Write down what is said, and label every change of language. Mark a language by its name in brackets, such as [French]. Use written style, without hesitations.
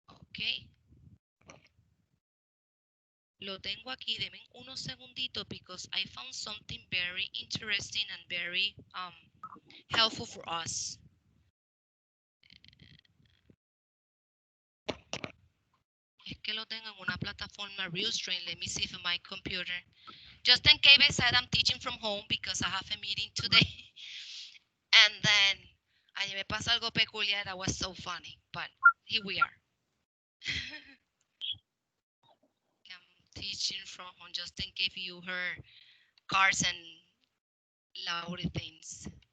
[English] Okay. [Spanish] Lo tengo aquí. Deme unos segunditos [English] because I found something very interesting and very helpful for us. [Spanish] Es que lo tengo en una plataforma [English] real strange. Let me see if my computer. Just in case I said I'm teaching from home because I have a meeting today. And then [Spanish] ayer me pasa algo peculiar [English] that was so funny. But here we are. I'm teaching from home just in case you heard cars and loud things.